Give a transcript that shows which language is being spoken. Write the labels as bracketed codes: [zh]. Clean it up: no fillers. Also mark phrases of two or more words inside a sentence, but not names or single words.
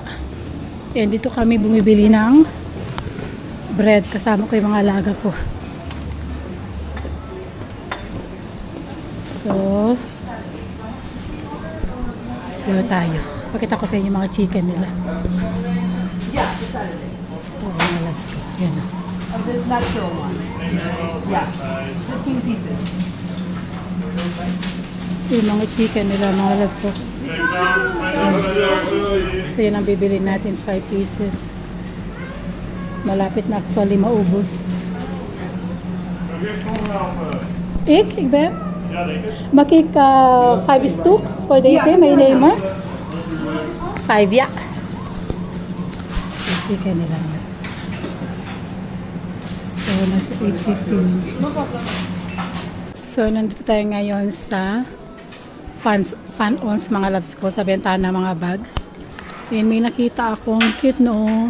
[tl] And dito kami bumibili ng bread. Kasama ko yung mga alaga ko. So, dito tayo. Pakita ko sa inyo mga chicken nila. Ito mga loves ko. Yan. [en] This natural one. Yeah. 15 pieces. [tl] Yung mga chicken nila, mga loves ko. So yun ang bibili natin, 5 pieces. Malapit na actually maubos. [nl] Ik ben? Mag ik 5 stuk voor deze meenemen? 5, ja. [tl] Chicken nila. So, nasa 8.15. So, nandito tayo ngayon sa Fan-Ons mga loves ko sa bentana mga bag. And may nakita akong cute no.